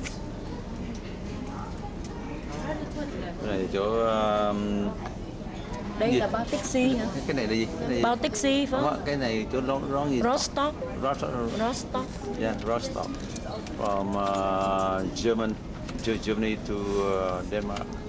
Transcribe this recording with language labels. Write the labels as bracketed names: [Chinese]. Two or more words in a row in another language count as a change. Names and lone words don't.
[Vietnamese] Cái này chỗ Đây Gì? là Baltic Sea hả? Cái này là gì? Cái này, Baltic Sea phải không, không? cái này chỗ đó gì? Rostock. Rostock. Rostock. [English] Yeah, Rostock. From Germany to Denmark.